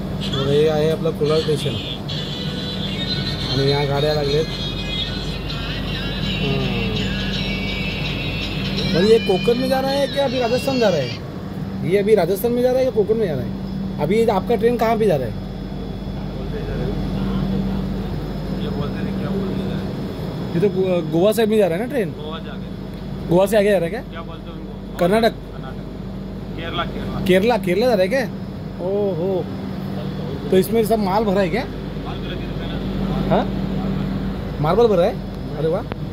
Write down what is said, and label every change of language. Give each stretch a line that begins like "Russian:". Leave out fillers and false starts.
Marathi: तर हे आहे आपलं कुडाळ स्टेशन आणि या गाड्या लागलेत.
Hindi: और ये कोकण में जा रहा है क्या अभी राजस्थान जा रहा है? ये अभी राजस्थान में जा रहा है या कोकण में जा रहा है? अभी आपका ट्रेन कहाँ पे जा रहा है? ये बोलते नहीं क्या बोलते जा रहे. ये तो गोवा साइड में जा रहा है ना ट्रेन. गोवा से आगे गोवा से आगे जा रहा है क्या? क्या बोलते हैं उनको? कर्नाटक केरला. केरला केरला जा रहा है क्या? ओहो. तो इसमें सब माल भरा है क्या? हाँ मार्बल भरा है. अरे वाह.